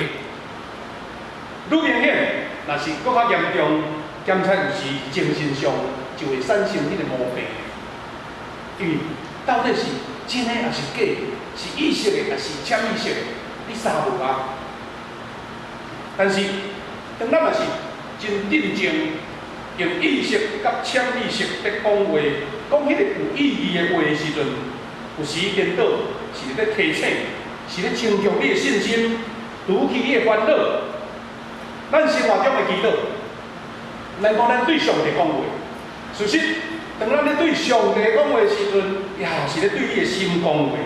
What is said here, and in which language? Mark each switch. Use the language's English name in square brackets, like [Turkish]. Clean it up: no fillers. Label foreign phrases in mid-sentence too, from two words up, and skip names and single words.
[Min Nan Chinese] 愈明显，若是搁较严重，检测有时精神上就会产生迄个毛病。因为到底是真的还是假的？是意识的，还是潜意识的？你三无啊。但是，当咱若是真认真用意识甲潜意识在讲话，讲迄个有意义的话的时阵，有时颠倒是咧提醒，是咧增强你的信心，除去你的烦恼。咱生活中的祈祷，咱讲咱对上帝讲话，事实当咱咧对上帝讲话的时阵，也是咧对你的心讲话。